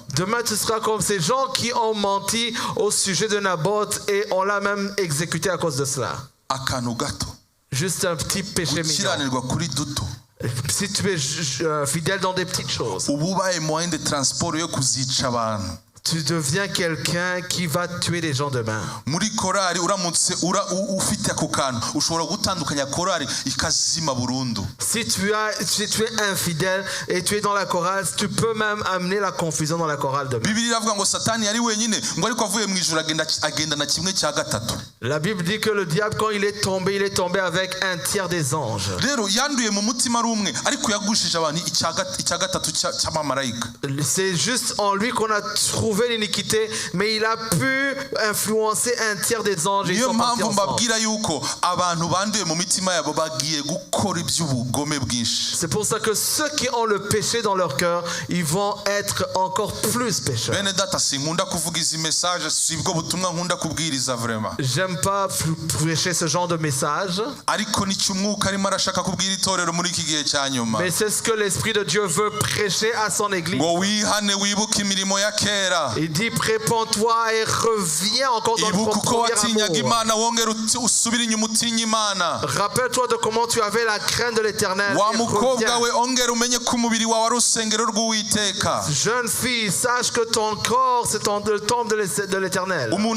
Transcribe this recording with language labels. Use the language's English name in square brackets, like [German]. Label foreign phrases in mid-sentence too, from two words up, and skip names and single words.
[French] Demain tu seras comme ces gens qui ont menti au sujet de Naboth et on l'a même exécuté à cause de cela. [Kinyarwanda] Akantu gato. [French] Juste un petit péché mignon. [Kinyarwanda] Gukiranirwa kuri duto. [French] Si tu es fidèle dans des petites choses, [Kinyarwanda] uba ubaye [French] moyen de transport [Kinyarwanda] yo kuzica abantu. [French] tu deviens quelqu'un qui va tuer les gens demain. [Kinyarwanda] Muri korari uramutse ufite ako kantu ushobora gutandukanya korari ikazima burundu. [French] Si tu es infidèle et tu es dans la chorale, tu peux même amener la confusion dans la chorale demain. [Kinyarwanda] Bibiliya iravuga ngo Satani yari wenyine ngo ariko avuye mu ijuru agenda na kimwe cya gatatu. [French] La Bible dit que le diable quand il est tombé avec un tiers des anges. [Kinyarwanda] Rero yanduye mu mutima ari umwe ariko yagushije abantu icya gatatu cy'amamarayika. [French] C'est juste en lui qu'on a trouvé l'iniquité, mais il a pu influencer un tiers des anges. [Kinyarwanda] Niyo mpamvu mbabwira yuko abantu banduye mu mitima yabo bagiye gukora iby'ubugome bwinshi. [French] C'est pour ça que ceux qui ont le péché dans leur cœur, ils vont être encore plus pécheurs. [Kinyarwanda] Bene data sinkunda kuvuga izi message sibwo butumwa nkunda kubwiriza vraiment. [French] J'aime pas prêcher ce genre de message. [Kinyarwanda] Ariko nicyo umwuka arimo arashaka kubwira itorero muri iki gihe cya nyuma. [French] Mais c'est ce que l'Esprit de Dieu veut prêcher à son église. [Kinyarwanda] Ngo wihane wibuke imirimo ya kera. [French] Il dit répands-toi et reviens encore dans ton premier amour. Rappelle-toi de comment tu avais la crainte de l'Éternel. Jeune fille, sache que ton corps c'est le temple de l'Éternel.